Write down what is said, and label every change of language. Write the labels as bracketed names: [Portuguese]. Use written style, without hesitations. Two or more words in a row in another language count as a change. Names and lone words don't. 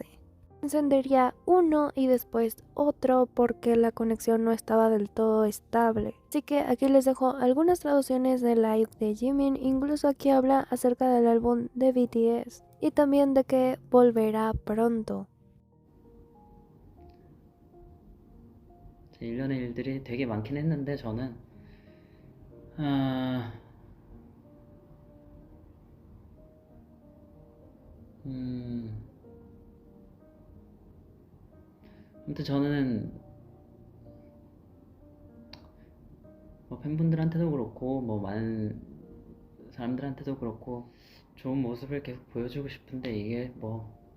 [Spanish] Encendería uno y después otro porque la conexión no estaba del todo estable. Así que aquí les dejo algunas traducciones de Live de Jimin. Incluso aquí habla acerca del álbum de BTS y también de que volverá pronto. [Korean] 1년의 일들이 되게 많긴 했는데 저는 아무튼 저는 뭐 팬분들한테도 그렇고 뭐 많은 사람들한테도 그렇고 좋은 모습을 계속 보여주고 싶은데 이게 뭐